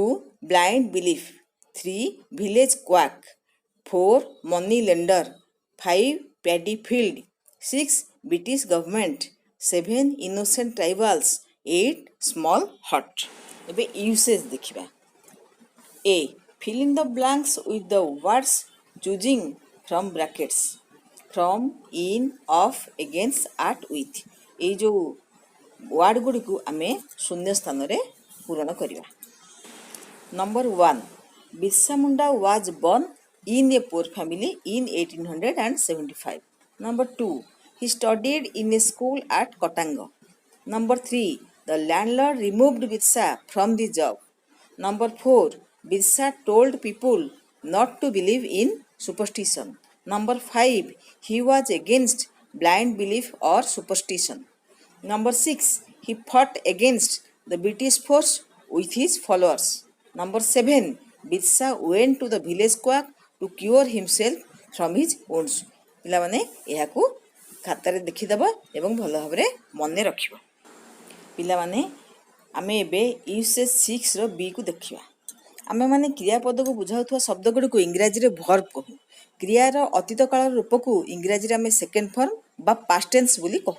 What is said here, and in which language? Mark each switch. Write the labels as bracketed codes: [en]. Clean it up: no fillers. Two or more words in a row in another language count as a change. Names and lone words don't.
[en] blind belief, 3. village quack, 4. money lender, 5. paddy field, 6. British government, 7. innocent tribals, 8. small hut. [or] ଏବେ ୟୁସେଜ ଦେଖିବା। A. [en] Fill in the blanks with the words choosing from brackets. From, in, of, against, at, with. [or] এই ଯେଉଁ ୱାର୍ଡ ଗୁଡ଼ିକୁ ଆମେ ଶୂନ୍ୟ ସ୍ଥାନରେ ପୂରଣ କରିବା। [en] Number 1. Birsa Munda was born in a poor family in 1875. Number 2. He studied in a school at Kotango. Number 3. The landlord removed Birsa from the job. Number 4. Birsa told people not to believe in superstition. Number 5. He was against blind belief or superstition. Number 6. He fought against the British force with his followers. Number 7. Birsa went to the village quack to cure himself from his wounds. [or] ପିଲାମାନେ ଏହାକୁ ଖାତାରେ ଦେଖିଦେବ ଏବଂ ଭଲ ଭାବରେ ମନେ ରଖିବ। ପିଲାମାନେ ଆମେ ଏବେ ୟୁସେଜ 6ର ବିକୁ ଦେଖିବା। ଆମେମାନେ କ୍ରିୟାପଦକୁ ବୁଝାଉଥିବା ଶବ୍ଦ ଗୁଡ଼ିକୁ ଇଂରାଜୀରେ ଭର୍ବ କହୁ। କ୍ରିୟାର ଅତୀତ କାଳର ରୂପକୁ ଇଂରାଜୀରେ ଆମେ [en] second form [or] ବା [en] past tense [or] ବୋଲି କହୁ।